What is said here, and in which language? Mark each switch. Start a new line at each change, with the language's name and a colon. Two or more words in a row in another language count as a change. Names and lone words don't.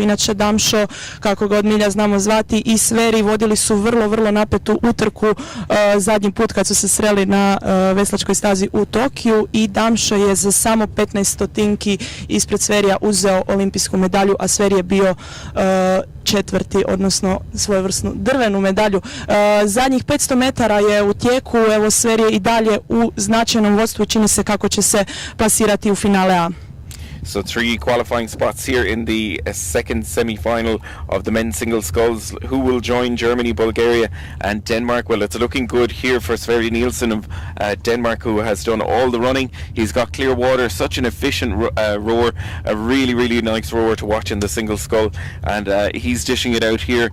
Croatian: Inače Damšo, kako ga od milja znamo zvati, i Sveri vodili su vrlo napetu utrku zadnji put kad su se sreli na veslačkoj stazi u Tokiju, i Damšo je za samo 15 stotinki ispred Sverija uzeo olimpijsku medalju, a Sveri je bio četvrti, odnosno svojevrsnu drvenu medalju. Zadnjih 500 metara je u tijeku, evo Sveri je i dalje u značajnom vodstvu i čini se kako će se plasirati u finale A.
English: So 3 qualifying spots here in the second semi-final of the men's single sculls. Who will join Germany, Bulgaria and Denmark? Well, it's looking good here for Sverre Nielsen of Denmark, who has done all the running. He's got clear water, such an efficient rower, a really nice rower to watch in the single scull, and he's dishing it out here.